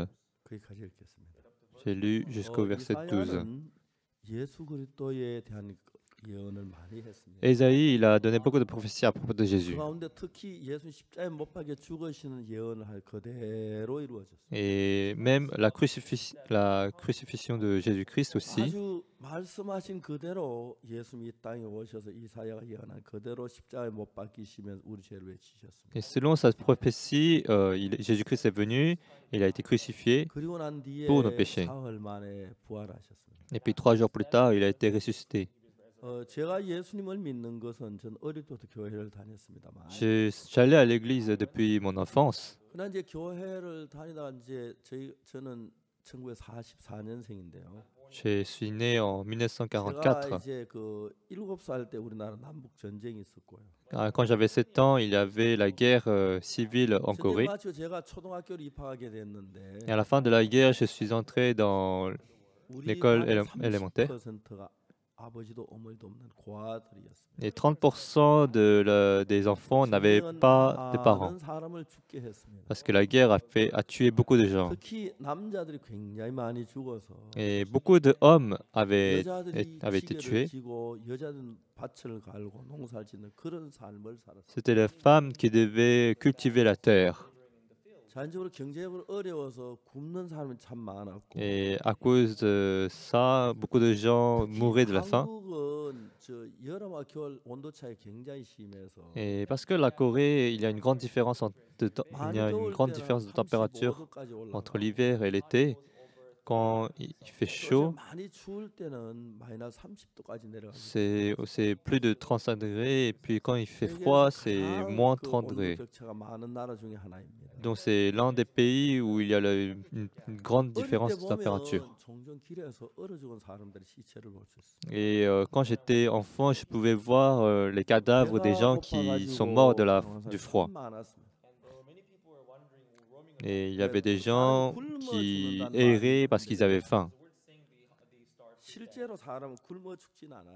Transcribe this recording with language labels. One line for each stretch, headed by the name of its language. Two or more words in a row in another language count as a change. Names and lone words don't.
Korean: 거기까지 읽겠습니다.
French: J'ai lu jusqu'au verset 12.
Korean: 이사야는 예수 그리스도에 대한 예언을 많이 했습니다.
French: Ésaïe, il a donné beaucoup de prophéties à propos de
Korean: 그
French: Jésus.
Korean: 가운데 특히 예수 십자가에 못 박혀 죽으시는 예언을 할 그대로 이루어졌어요.
French: Et même la crucifixion de Jésus-Christ aussi.
Korean: 아주 말씀하신 그대로 예수님이 이 땅에 오셔서 이사야가 예언한 그대로 십자가에 못 박히시면 우리 죄를 왜 지셨습니까?
French: Et selon sa prophétie, Jésus-Christ est venu, il a été crucifié,
Korean: 그리고 난 뒤에
French: pour nos péchés.
Korean: 사흘 만에 부활하셨습니다.
French: et puis 3 jours plus tard, il a été ressuscité.
Korean: 제가 예수님을 믿는 것은 전 어릴 때부터 교회를 다녔습니다만
French: J'allais à l'église depuis mon enfance.
Korean: 그러나 이제 교회를 다니다가 이제 저는 1944년생인데요.
French: Je suis né en
Korean: 제가 1944. 이제 그 7살 때 우리나라 남북 전쟁이 있었고요.
French: Quand j'avais 7 ans, il y avait la guerre civile en
Korean: 전쟁 Corée. 마치고 제가 초등학교를 입학하게 됐는데
French: Et à la fin de la guerre, je suis entré dans
Korean: 우리
French: l'école
Korean: 반의
French: élémentaire.
Korean: 30%가 아버지도 어머니도 없는 고아들이었습니다.
French: Et 30% des enfants n'avaient pas de parents.
Korean: 많은 사람을 죽게 했습니다.
French: Parce que la guerre a tué beaucoup de gens.
Korean: 특히 남자들이 굉장히 많이 죽어서
French: Et beaucoup d'hommes avaient
Korean: 여자들이
French: été
Korean: 지게를
French: tués.
Korean: 지고 여자들은 밭을 갈고 농사를 짓는 그런 삶을 살았어요.
French: C'était les femmes qui devaient cultiver la terre.
Korean: 자연적으로 경제적으로 어려워서 굶는 사람이 참 많았고
French: Et à cause de ça, beaucoup de gens mouraient de la faim.
Korean: 한국은 저 여름과 겨울 온도 차이 굉장히 심해서
French: Et parce que la Corée, il y a une grande différence il y a une
Korean: 더울
French: grande
Korean: 때는
French: différence de température
Korean: 35도까지
French: entre
Korean: 올라가고
French: l'hiver et l'été. Quand il fait
Korean: 또
French: chaud,
Korean: 많이 추울 때는 마이너스 30도까지 내려가고
French: c'est plus de 35 degrés. Et puis quand il fait froid, c'est moins 30
Korean: 온도
French: degrés.
Korean: 격차가 많은 나라 중에 하나입니다.
French: Donc c'est l'un des pays où il y a une grande
Korean: 어릴 때
French: différence de température.
Korean: 보면 종종 길에서 얼어 죽은 사람들의 시체를 볼 수 있어요.
French: Et quand j'étais enfant, je pouvais voir les cadavres des gens qui sont morts du froid. Et il y avait des gens qui erraient parce qu'ils avaient faim.
Korean: 실제로 사람은 굶어 죽진 않아요.